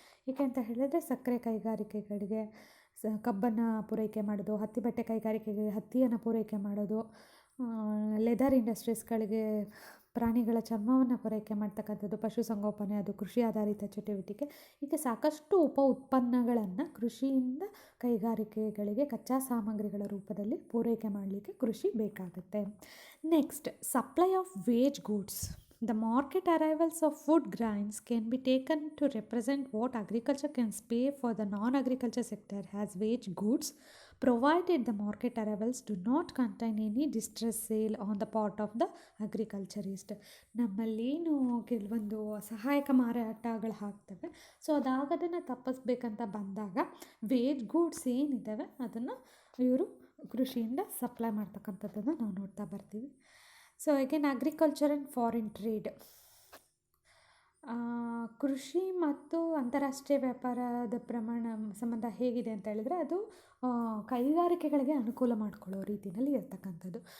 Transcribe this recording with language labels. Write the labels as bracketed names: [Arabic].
[Kannada] ಏಕೆ ಅಂತ ಹೇಳಿದ್ರೆ ಸಕ್ಕರೆ ಕೈಗಾರಿಕೆಗಳಿಗೆ ಕಬ್ಬನ್ನು ಪೂರೈಕೆ ಮಾಡೋದು, ಹತ್ತಿ ಬಟ್ಟೆ ಕೈಗಾರಿಕೆಗೆ ಹತ್ತಿಯನ್ನು ಪೂರೈಕೆ ಮಾಡೋದು, ಲೆದರ್ ಇಂಡಸ್ಟ್ರೀಸ್ಗಳಿಗೆ ಪ್ರಾಣಿಗಳ ಚರ್ಮವನ್ನು ಪೂರೈಕೆ ಮಾಡ್ತಕ್ಕಂಥದ್ದು, ಪಶುಸಂಗೋಪನೆ ಅದು ಕೃಷಿ ಆಧಾರಿತ ಚಟುವಟಿಕೆ. ಹೀಗೆ ಸಾಕಷ್ಟು ಉಪ ಉತ್ಪನ್ನಗಳನ್ನು ಕೃಷಿಯಿಂದ ಕೈಗಾರಿಕೆಗಳಿಗೆ ಕಚ್ಚಾ ಸಾಮಗ್ರಿಗಳ ರೂಪದಲ್ಲಿ ಪೂರೈಕೆ ಮಾಡಲಿಕ್ಕೆ ಕೃಷಿ ಬೇಕಾಗುತ್ತೆ. [English] Next, supply of wage goods. The market arrivals of food grains can be taken to represent what agriculture can pay for the non-agriculture sector as wage goods, provided the market arrivals do not contain any distress sale on the part of the agriculturist. [Kannada] ನಮ್ಮಲ್ಲೇನು ಕೆಲವೊಂದು ಸಹಾಯಕ ಮಾರಾಟಗಳು ಆಗ್ತವೆ, so ಅದಾಗೋದನ್ನು ತಪ್ಪಿಸ್ಬೇಕಂತ ಬಂದಾಗ wage goods ಏನಿದ್ದಾವೆ ಅದನ್ನು ಇವರು ಕೃಷಿಯಿಂದ supply ಮಾಡ್ತಕ್ಕಂಥದ್ದನ್ನು ನಾವು ನೋಡ್ತಾ ಬರ್ತೀವಿ. [English] so again agriculture and foreign trade, [Kannada] ಕೃಷಿ ಮತ್ತು ಅಂತಾರಾಷ್ಟ್ರೀಯ ವ್ಯಾಪಾರದ ಸಂಬಂಧ ಹೇಗಿದೆ ಅಂತ ಹೇಳಿದರೆ ಅದು ಕೈಗಾರಿಕೆಗಳಿಗೆ ಅನುಕೂಲ ಮಾಡಿಕೊಳ್ಳೋ ರೀತಿಯಲ್ಲಿ ಇರ್ತಕ್ಕಂಥದ್ದು.